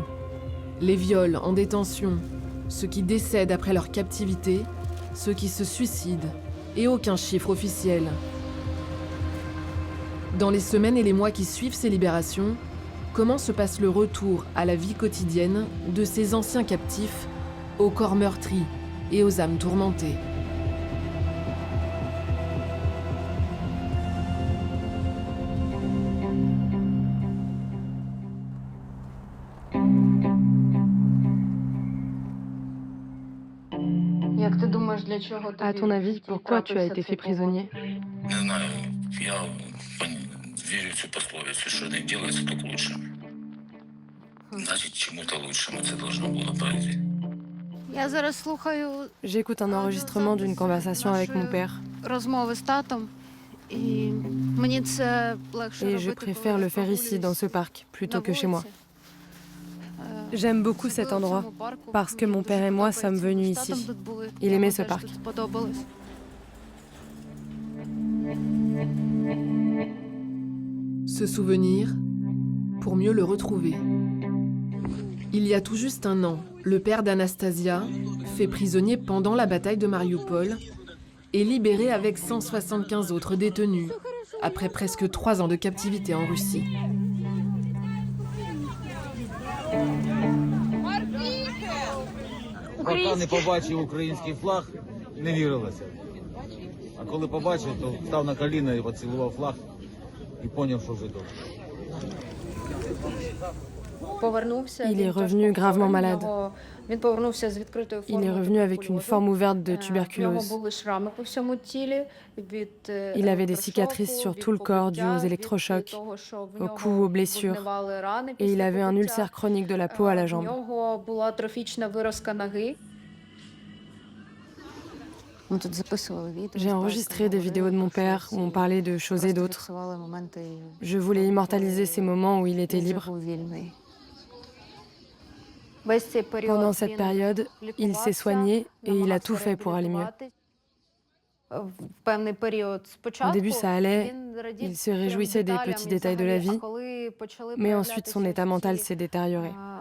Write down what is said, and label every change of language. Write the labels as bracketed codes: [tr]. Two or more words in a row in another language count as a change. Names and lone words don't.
[fr] Les viols en détention, ceux qui décèdent après leur captivité, ceux qui se suicident, et aucun chiffre officiel. Dans les semaines et les mois qui suivent ces libérations, comment se passe le retour à la vie quotidienne de ces anciens captifs aux corps meurtris et aux âmes tourmentées? [uk] Як ти думаєш, для чого [fr] À ton avis, pourquoi tu as été fait prisonnier? [uk] Не знаю, я верю в цю пословицю, що не ділається, [ru] то к лучшему. [uk] Значить, чому-то лучшему це должно було пройти. Я зараз слухаю [fr] J'écoute un enregistrement d'une conversation avec mon père [uk] розмови з татом, і мені це легше [fr] et [uk] робити, [fr] je préfère le faire ici, dans ce parc, plutôt que chez moi. J'aime beaucoup cet endroit parce que mon père et moi sommes venus ici. Il aimait ce parc. Se souvenir pour mieux le retrouver. Il y a tout juste un an, le père d'Anastasia, fait prisonnier pendant la bataille de Mariupol, est libéré avec 175 autres détenus, après presque 3 ans de captivité en Russie. [uk] Поки не побачив український флаг, не вірилося. А коли побачив, то став на коліна і поцілував флаг і зрозумів, що вже добре. [fr] Il est revenu gravement malade. [uk] Він повернувся з відкритою [fr] Il est revenu avec une forme ouverte de [uk] В нього [fr] tuberculose. [uk] були шрами по всьому тілі від [fr] Il avait des cicatrices sur tout le corps dues aux électrochocs, au cou, aux blessures. Et il avait un ulcère chronique de la peau à la [uk] У [fr] jambe. [uk] нього була трофічна виразка ноги. [fr] J'ai enregistré des vidéos de mon père où on parlait de choses et d'autres. Je voulais immortaliser ces moments où il était libre. Pendant cette période, il s'est soigné et il a tout fait pour aller mieux. Au début, ça allait, il se réjouissait des petits détails de la vie, mais ensuite son état mental s'est détérioré.